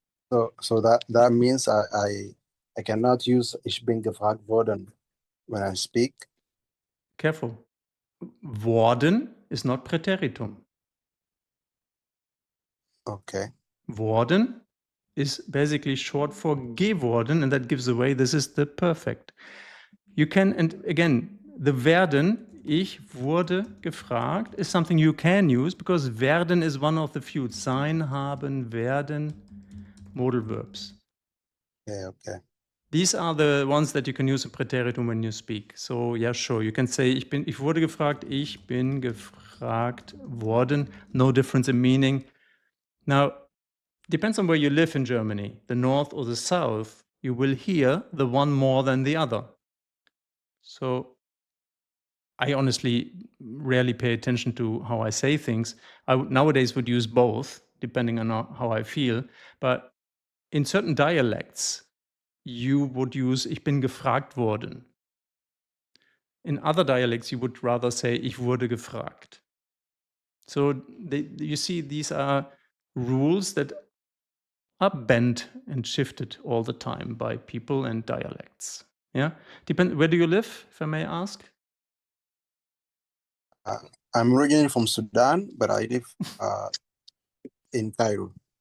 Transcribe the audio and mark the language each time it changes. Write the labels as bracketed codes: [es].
[en] So that means I cannot use [de] ich bin gefragt worden [en] when I speak. Careful. Worden is not Präteritum. Okay. Worden is basically short for geworden, and that gives away this is the perfect. You can, and again, the werden, [de] ich wurde gefragt, [en] is something you can use because werden is one of the few. Sein, haben, werden, modal verbs. Okay. These are the ones that you can use in Präteritum when you speak. So, yeah, sure. You can say, [de] ich wurde gefragt, ich bin gefragt worden. [en] No difference in meaning. Now, depends on where you live in Germany, the north or the south, you will hear the one more than the other. So, I honestly rarely pay attention to how I say things. I nowadays would use both, depending on how I feel. But in certain dialects, you would use [de] ich bin gefragt worden. [en] In other dialects, you would rather say [de] ich wurde gefragt. [en] So you see, these are rules that are bent and shifted all the time by people and dialects. Yeah, where do you live, if I may ask? I'm originally from Sudan, but I live in Cairo.